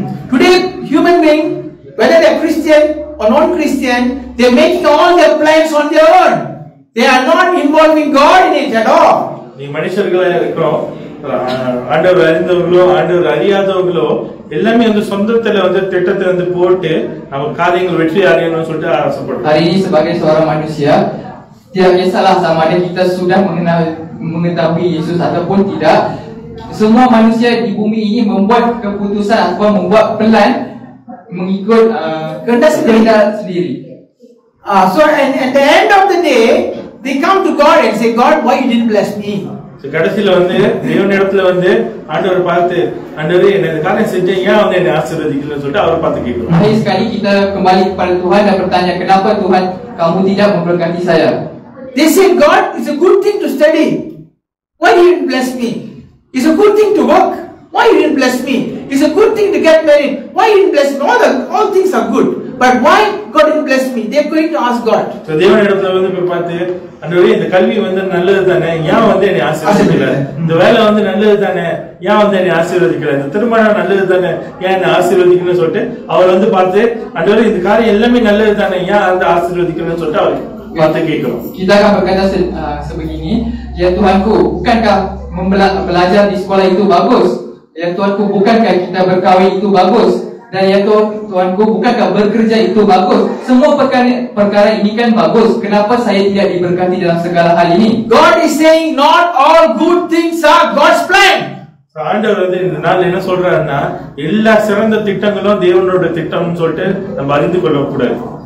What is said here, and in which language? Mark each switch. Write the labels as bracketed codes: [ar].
[en] Today, human being, whether they're Christian or non-Christian, they're making all their plans on their own. They are not involving God in it at all. [ta] நீ மனுஷர்களா இருக்கிறோம், ஆண்டவர் அறிந்தவங்களோ ஆண்டவர் அறியாதவங்களோ எல்லாமே வந்து சொந்தத்துல வந்து திட்டத்தை வந்து போட்டு நம்ம காரியங்கள் வெற்றி அடையணும்னு சொல்லிட்டு ஆசைப்படுறோம். [ms] Hari ini sebagai seorang manusia, tidak kisahlah sama ada kita sudah mengetahui Yesus ataupun tidak. Semua manusia di bumi ini membuat keputusan atau membuat plan mengikut kehendak sendiri. [en] So at the end of the day, they come to God and say, God, why you didn't bless me? [ta] கடைசியில வந்து தேவனிடத்துல வந்து ஆண்டவர் பார்த்து, ஆண்டவரே என்ன இந்த காரியம் செஞ்சேன், ஏன் வந்து என்னை ஆசீர்வதிக்கலன்னு சொல்லிட்டு அவர் பார்த்து கேட்கிறோம். [ms] Hari sekali kita kembali kepada Tuhan dan bertanya, kenapa Tuhan kamu tidak memberkati saya? [en] They say, God, it's a good thing to study. Why you didn't bless me? It's a good thing to work. Why you didn't bless me? It's a good thing to get married. Why you didn't bless me? All things are good. But why God didn't bless me? They're going to ask God. [ta] So தேவனிடத்துல வந்து போய் பார்த்து, ஆண்டவரே இந்த கல்வி வந்து நல்லது தானே, ஏன் வந்து என்னை ஆசீர்வதிக்கல? இந்த வேலை வந்து நல்லது தானே, ஏன் வந்து என்னை ஆசீர்வதிக்கல? இந்த திருமணம் நல்லது தானே, ஏன் என்னை ஆசீர்வதிக்கணும்னு சொல்லிட்டு அவர் வந்து பார்த்து, ஆண்டவரே இந்த காரியம் எல்லாமே நல்லது தானே, ஏன் அந்த ஆசீர்வதிக்கணும்னு சொல்லிட்டு அவர் பார்த்து கேட்கிறோம். [ms] Kita akan berkata sebegini, ya Tuhanku, bukankah belajar di sekolah itu bagus? Ya Tuhanku, bukankah kita berkahwin itu bagus? Dan ya Tuhanku, bukankah bekerja itu bagus? Semua perkara ini kan bagus. Kenapa saya tidak diberkati dalam segala hal ini? [en] God is saying not all good things are God's plan. [ta] ஆண்டவர் வந்து இந்த நாள் என்ன சொல்றாருன்னா, எல்லா சிறந்த திட்டங்களும் தேவனோட திட்டம்னு சொல்லிட்டு நம்ம அறிந்து கொள்ள கூடாது.